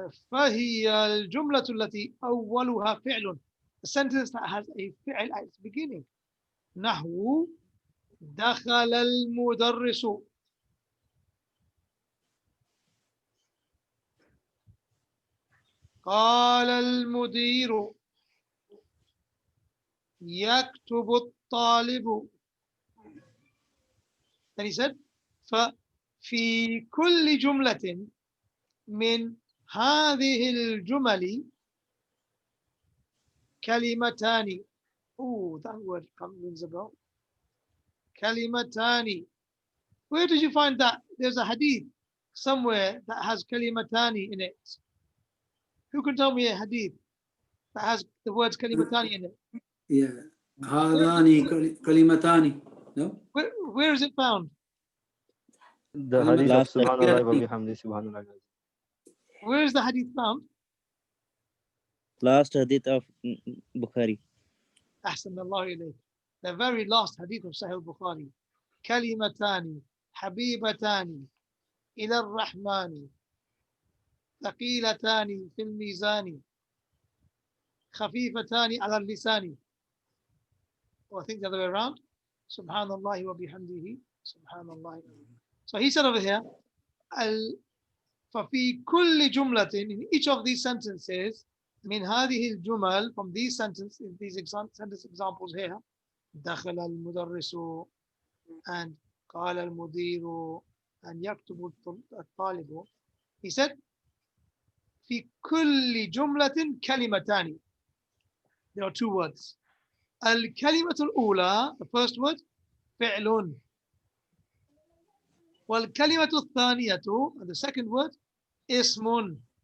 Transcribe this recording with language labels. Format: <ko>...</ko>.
<ar>فهي الجملة التي أولها فعل.</ar> <en>The sentence that has a فعل at its beginning.</en> <ar>نحو دخل المدرس. قال المدير. يكتب الطالب.</ar> <en>Then he said,</en> <ar>ففي كل جملة من هذه الجمل كلمتان.</ar> <en>Oh, that word rings a bell. كلمتان. Where did you find that? There's a hadith somewhere that has kalimatani in it. Who can tell me a hadith that has the words kalimatani in it?</en> <ar>Yeah. هذان كلمتان.</ar> <en>No? Where is it found? The hadith of Subhanallah wa bihamdi Subhanallah. Where is the hadith found? Last hadith of Bukhari.</en> <ar>أحسن الله إليك.</ar> <en>The very last hadith of Sahih Bukhari.</en> <ar>كلمتان حبيبتان إلى الرحمن ثقيلتان في الميزان خفيفتان على اللسان.</ar> <en>Or I think the other way around. Subhanallah wa bihamdihi. Subhanallah. So he said over here,</en> <ar>ففي كل جملة,</ar> <en>in each of these sentences,</en> <ar>من هذه الجمل,</ar> <en>from these sentences, these sentence examples here,</en> <ar>دخل المدرس</ar> <en>and</en> <ar>قال المدير</ar> <en>and</en> <ar>يكتب الطالب.</ar> <en>He said</en> <ar>في كل جملة كلمتان.</ar> <en>There are two words.</en> <ar>الكلمة الأولى,</ar> <en>the first word, فعل.</en> <ar>والكلمة الثانية,</ar> <en>and the second word, اسم.</en>